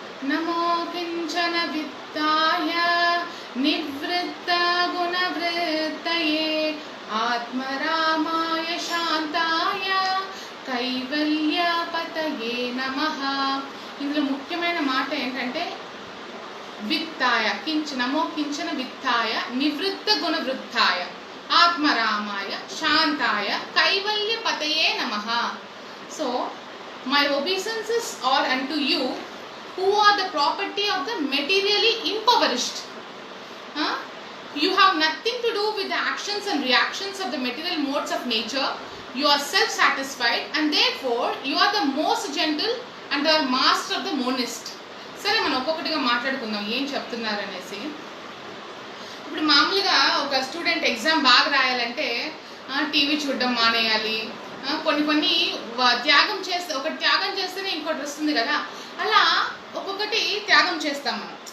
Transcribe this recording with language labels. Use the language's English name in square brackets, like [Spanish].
[Sanskrit] నమో కించన విత్తాయ నివృత్త గుణవృత్తయే ఆత్మరామాయ శాంతాయ కైవల్యపతయే నమః. [Telugu] ఇందులో ముఖ్యమైన మాట ఏంటంటే [Sanskrit] విత్తాయ నమో కించన విత్తాయ నివృత్త గుణవృత్తాయ ఆత్మరామాయ శాంతాయ కైవల్యపతయే నమః. [English] So my obeisances are unto you who are the property of the materially impoverished. You have nothing to do with the actions and reactions of the material modes of nature. You are self-satisfied and therefore you are the most gentle and the master of the monist. [Telugu] సరే, మనం ఒక్కొక్కటిగా మాట్లాడుకుందాం ఏం చెప్తున్నారు అనేసి. ఇప్పుడు మామూలుగా ఒక స్టూడెంట్ ఎగ్జామ్ బాగా రాయాలంటే టీవీ చూడడం మానేయాలి, కొన్ని త్యాగం చేస్తే, ఒకటి త్యాగం చేస్తేనే ఇంకోటి వస్తుంది కదా, అలా ఒక్కొక్కటి త్యాగం చేస్తాం మనం.